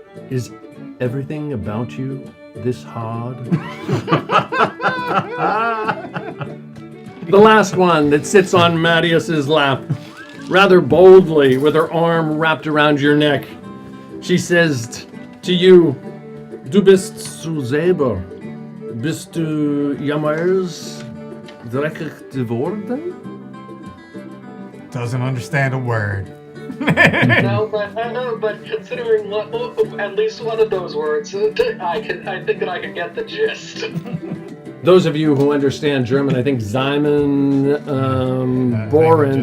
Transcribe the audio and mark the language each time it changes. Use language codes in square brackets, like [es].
[en] Is everything about you this hard? The last one that sits on Marius's lap, rather boldly with her arm wrapped around your neck. She says to you, [de] Du bist zu selber. Bist du jemals dreckig geworden? [en] Doesn't understand a word. No, but considering at least one of those words, I think that I can get the gist. Those of you who understand German, I think Simon, Borin,